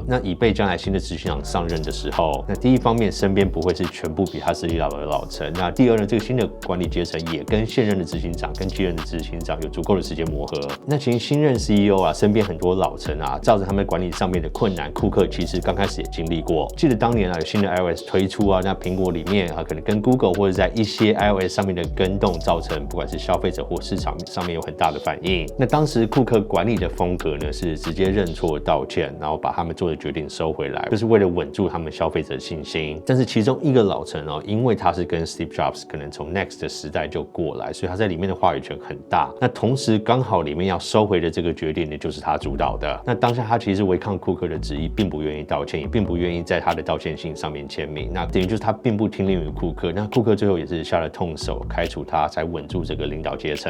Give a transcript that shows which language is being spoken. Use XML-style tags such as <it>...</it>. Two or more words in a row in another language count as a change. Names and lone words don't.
<zh>那以備將來新的執行長上任的時候，那第一方面身邊不會是全部比他實力老的老臣。那第二呢，這個新的管理階層也跟現任的執行長跟继任的執行長有足夠的時間磨合。那其實新任 CEO 啊，身邊很多老臣啊，照着他們管理上面的困難，庫克其實剛開始也經歷過。記得當年啊，有新的 iOS 推出啊，那蘋果裡面啊，可能跟 Google 或者在一些 iOS 上面的更動，造成不管是消費者或市場上面有很大的反應。那當時庫克管理的風格呢，是直接認錯道歉，然後把他們做的決定收回來，就是為了穩住他們消費者的信心。但是其中一個老臣哦，因為他是跟 Steve Jobs 可能從 Next 的時代就過來，所以他在裡面的話語權很大。那同時剛好裡面要收回的這個決定呢，就是他主導的。那當下他其實違抗庫克的旨意，並不願意道歉，也並不願意在他的道歉信上面簽名。那等於就是他並不聽令於庫克。那庫克最後也是下了痛手，開除他，才穩住這個領導階層。</zh>